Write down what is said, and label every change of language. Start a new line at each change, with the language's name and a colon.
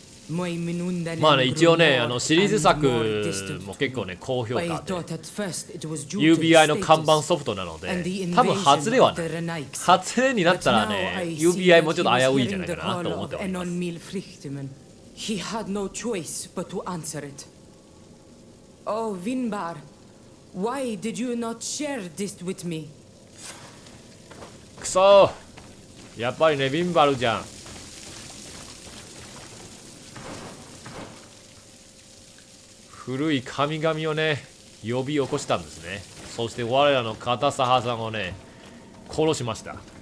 Japanese: まあね、一応ね、シリーズ作も結構ね、高評価で UBI の看板ソフトなので、多分外れはない。外れになったらね、UBI もちょっと危ういんじゃないかなと思っております。
English: He had no choice but to answer it. Oh, Vinbar, why did you not share this with me?
Japanese: くそー、やっぱりね、ヴィンバルじゃん。古い神々をね呼び起こしたんですね。そして我らの片サさんをね殺しました。